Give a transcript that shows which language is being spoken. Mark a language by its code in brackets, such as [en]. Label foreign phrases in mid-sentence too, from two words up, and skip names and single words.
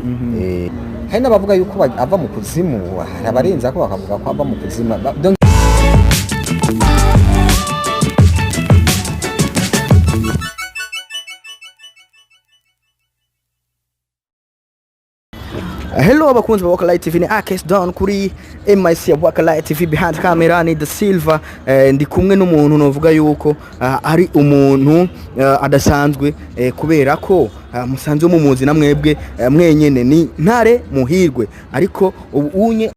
[rn] Hari n'abavuga yuko ava mu kuzimu, abarenza ko bakavuga ko ava mu kuzimu. Hello abakunzi ba Wakalite TV, ni Akes Down kuri MIC ya Wakalite TV. [en] Behind camera ni The Silver. [rn] Ndi kumwe n'umuntu novuga yuko ari umuntu adasanzwe kubera ko musanzwe mumuzi na mwebwe mwenyene ni Ntare Muhirwe, ariko ubunye